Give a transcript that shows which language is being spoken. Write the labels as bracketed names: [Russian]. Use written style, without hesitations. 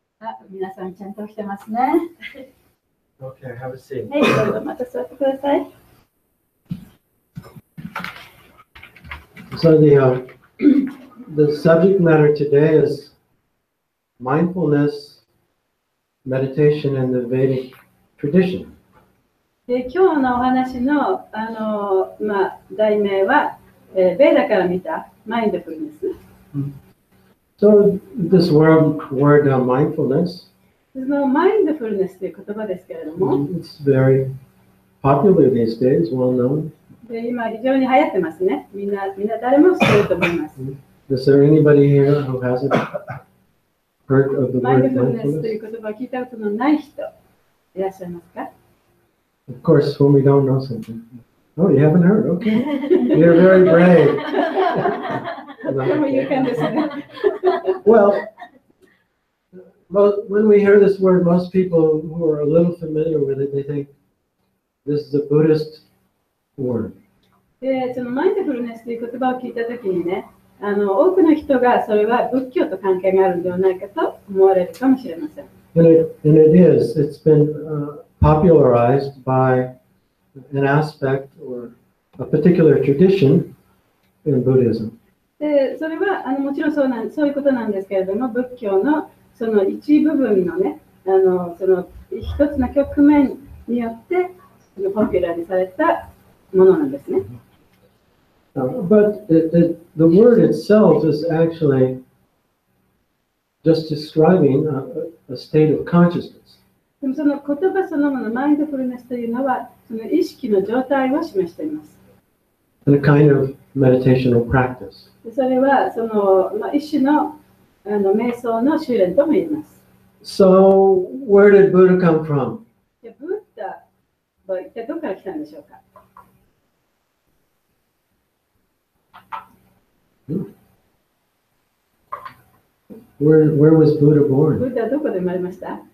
[Japanese] あ、皆さんちゃんと起きてますね。 [English] Okay, have a seat. [Japanese] はい、どうぞまた座ってください。 [English] So the subject matter today is mindfulness meditation in the Vedic tradition. [Japanese] で今日のお話の、題名は、ベーダから見たマインドフルネス。 [English] So this word mindfulness, [Japanese] そのマインドフルネスという言葉ですけれども、 [English] it's very popular these days, well known. [Japanese] で今非常に流行ってますね。みんな誰も知ってると思います。 [English] Is there anybody here who hasn't heard of the [Japanese] マインド [English] word [Japanese] フルネスという言葉を聞いたことのない人いらっしゃいますか？ [English] Of course, when we don't know something. Oh, you haven't heard? Okay. You're very brave. [Japanese] とても勇敢ですね。 [English] Well, when we hear this word, most people who are a little familiar with it, they think this is a Buddhist word. [Japanese] で、そのマインドフルネスという言葉を聞いたときにね、多くの人がそれは仏教と関係があるのではないかと思われるかもしれません。 [English] And it is. It's been popularized by an aspect or a particular tradition in Buddhism. [Japanese] で、それはもちろんそういうことなんですけれども、仏教のその一部分のね、その一つの局面によってポピュラーにされたものなんですね。 [English] But the word itself is actually just describing a state of consciousness. [Japanese] でもその言葉そのもの、マインドフルネスというのは、その意識の状態を示しています。 [English] And a kind of meditational practice. [Japanese] でそれはその、一種の、瞑想の修練とも言います。 [English] So, where did Buddha come from? [Japanese] でブッダは一体どこから来たんでしょうか。 [English] Where was Buddha [Japanese] ブ [English] born? [Japanese] ッダはどこで生まれました？